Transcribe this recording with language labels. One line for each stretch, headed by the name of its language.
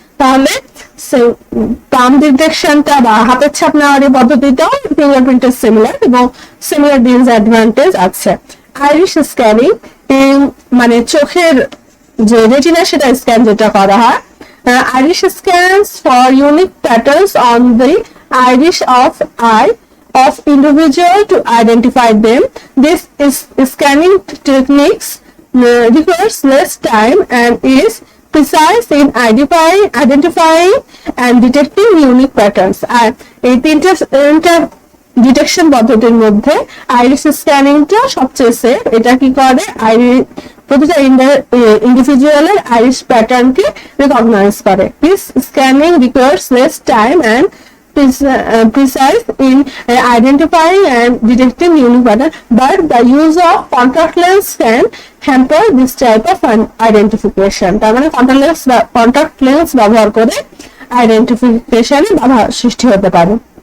Bangla: তাহলে পাম ডিটেকশনটা বা হাতের ছাপ নেওয়ার পদ্ধতিটাও ফিঙ্গারপ্রিন্টের সিমিলার এবং সিমিলার ডিসঅ্যাডভান্টেজ আছে. আইরিশ স্ক্যানিং মানে চোখের যে রেটিনা সেটা স্ক্যান যেটা করা হয়.
English: Iris scans for unique patterns on the iris of eye of individual to identify them. This is scanning techniques requires less time and is precise in identifying and detecting unique patterns.
Bangla: আর এই তিনটা detection পদ্ধতির মধ্যে Irish স্ক্যানিংটা সবচেয়ে safe. এটা কি করে প্রতিটা ইন্ডিভিজুয়ালের Irish প্যাটার্নকে recognise করে।
English: This scanning requires less time and precise in identifying and detecting unique pattern, but the use of contact lens can hamper this type of identification.
Bangla: তার মানে contact lens ব্যবহার করে আইডেন্টিফিকেশনে বাধা সৃষ্টি হতে পারে।